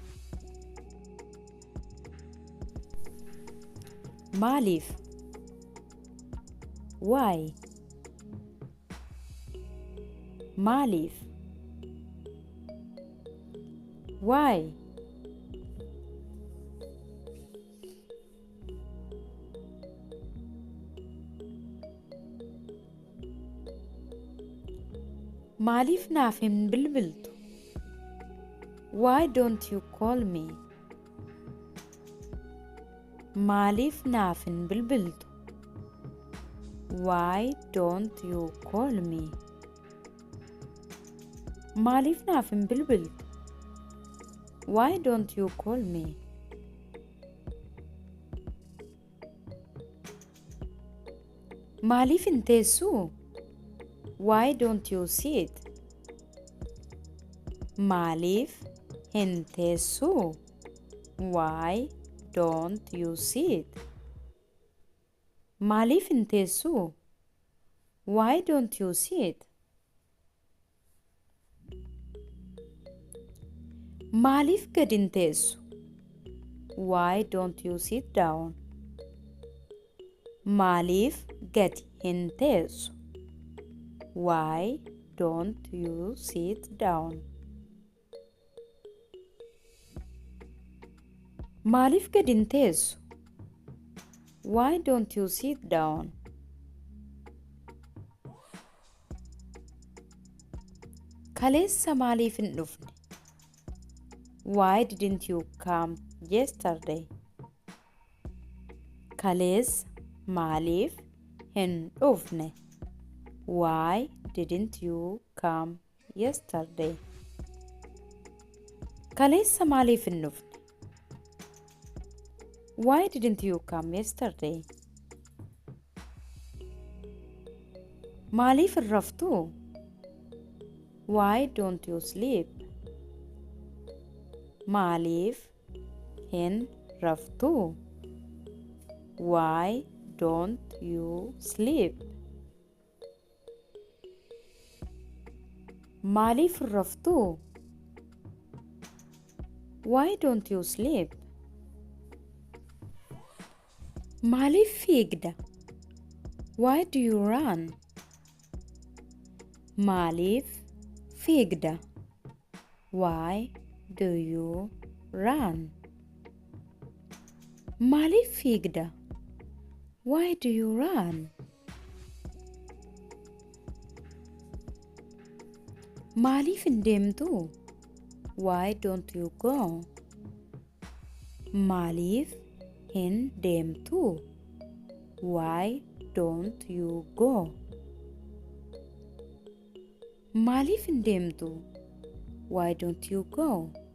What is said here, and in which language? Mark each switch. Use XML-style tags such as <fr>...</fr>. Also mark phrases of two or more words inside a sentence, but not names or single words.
<om>Maaliif why maaliif why maaliif naaf hin bilbiltu?</om> <en>Why don't you call me?</en> <om>Maaliif naaf hin bilbiltu?</om> <en>Why don't you call me?</en> <om>Maaliif naaf hin bilbiltu?</om> <en>Why don't you call me?</en> <om>Maaliif hin teessuu?</om> <en>Why don't you sit?</en> <om>Maaliif hin teessuu?</om> <en>Why don't you sit?</en> <om>Maaliif hin teessuu?</om> <en>Why don't you sit?</en> <om>Maaliif gad hin teessu?</om> <en>Why don't you sit down?</en> <om>Maaliif gad hin teessu?</om> <en>Why don't you sit down?</en> <om>Maaliif gad hin teessu?</om> <en>Why don't you sit down?</en> <om>Kaleessa maaliif hin dhufne?</om> <en>Why didn't you come yesterday?</en> <om>Kaleessa maaliif hin dhufne?</om> <en>Why didn't you come yesterday?</en> <om>Kaleessa maaliif hin dhufne?</om> <en>Why didn't you come yesterday?</en> <om>Maaliif hin raftuu?</om> <en>Why don't you sleep?</en> <om>Maaliif hin raftuu?</om> <en>Why don't you sleep?</en> <om>Maaliif hin raftuu?</om> <en>Why don't you sleep?</en> <om>Maaliif fiigda?</om> <en>Why do you run?</en> <om>Maaliif fiigda?</om> <en>Why do you run?</en> <om>Maaliif fiigda?</om> <en>Why do you run?</en> <om>Maaliif hin deemtuu?</om> <en>Why don't you go?</en> <om>Maaliif hin deemtuu?</om> <en>Why don't you go?</en> <om>Maaliif hin deemtuu?</om> <en>Why don't you go?</en>